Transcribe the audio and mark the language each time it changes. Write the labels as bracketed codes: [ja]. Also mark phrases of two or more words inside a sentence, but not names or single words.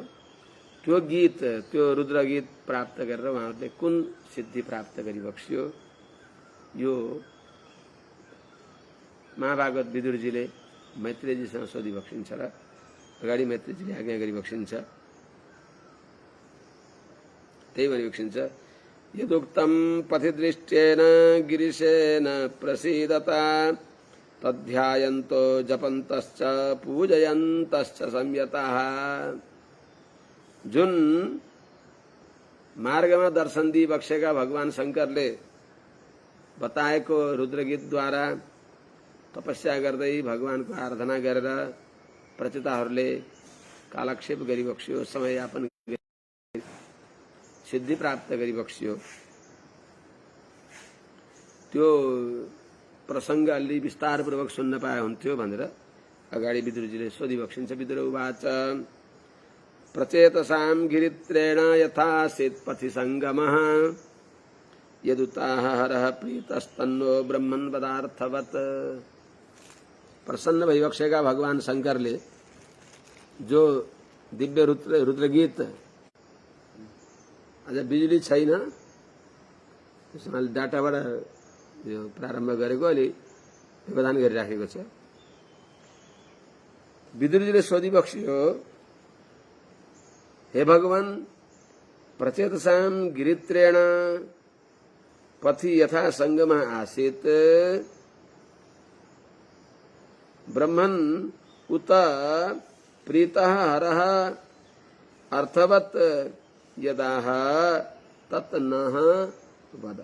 [ne] त्यो गीत, त्यो रुद्रगीत प्राप्त गरेर उहाँहरूले कुन सिद्धि प्राप्त गरिबक्सियो, यो महाभागवत विदुरजीले मैत्रेयजीसँग सोधिबक्सिन्छ र अगाडि मैत्रेयजीले आज्ञा गरिबक्सिन्छ। [sa] त्यही भनेपछि यदुक्तं पथिदृष्ट्येन गिरिशेन प्रसीदता तद्ध्यायन्तो जपन्तश्च पूजयन्तश्च संयताः। [ne] जुन मार्गमा दर्शन दिइबक्सेका भगवान शंकरले बताएको रुद्रगीतद्वारा तपस्या गर्दै भगवानको आराधना गरेर प्रचिताहरूले कालक्षेप गरिबक्सियो, समय यापन सिद्धि प्राप्त गरिबक्सियो। त्यो प्रसंग अलि विस्तारपूर्वक सुन्न पाए हुन्थ्यो भनेर अगाडि विदुरजीले सोधिबक्सिन्छ। [sa] विदुर उवाच प्रचेतसां गिरित्रेण यथासीत् पथि संगमः यदुताः हरः प्रीतस्तन्नो ब्रह्मन् पदार्थवत्। [ne] प्रसन्न भइबक्सेका भगवान शंकरले जो दिव्य रुद्रगीत, अझ बिजुली छैन त्यसमा डाटाबाट यो प्रारम्भ गरेको अलि व्यवधान गरिराखेको छ। विदुरजीले सोधिबक्सियो, [sa] हे भगवान, प्रचेतसां गिरित्रेण पथि यथा संगम आसीत् ब्रह्मन् उत प्रीतः हरः अर्थवत् यदाह तत् नः वद।